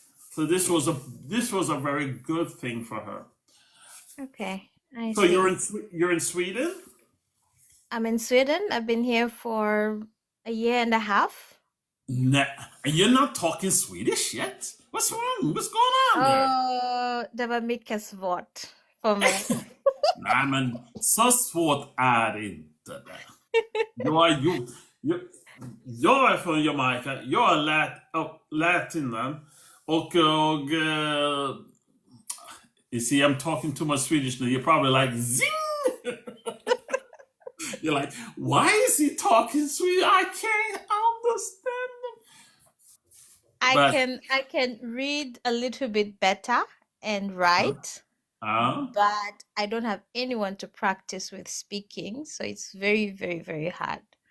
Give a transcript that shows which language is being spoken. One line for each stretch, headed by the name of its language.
English: So this was a very good thing for her. Okay. I So you're see. in you're in Sweden? I'm in Sweden. I've been here for a year and a half. Nah, and you're not talking Swedish yet. What's wrong? What's going on there?
Swedish: Det var mycket svårt för mig. Nej, men så svårt är det inte det. Jag är, ju, jag, jag är från Jamaica, jag är latinen och
English: you see I'm talking too much Swedish now. You're probably like zing. You're like, why is he talking Swedish? I can't understand him. But I can read a little bit better and uh, write, uh, but I don't have anyone to practice with speaking, so it's very, very, very hard.